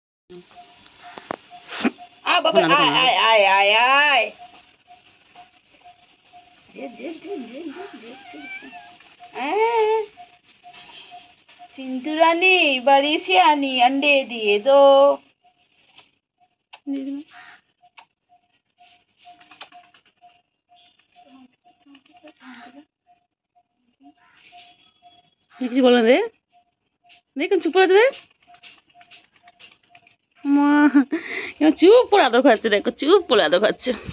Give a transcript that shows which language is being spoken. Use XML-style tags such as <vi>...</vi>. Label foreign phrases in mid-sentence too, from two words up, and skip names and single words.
<bn>বাবা আয় আয় আয় আয় আয়</bn> <hi>चिंटू रानी बड़ी सियानी अंडे दिए दो।</hi> <bn>কিছু বলেন রে, দেখুন চুপ করে রে মা, চুপ করে আদর খাচ্ছে, দেখো চুপ করে আদর খাচ্ছে।</bn>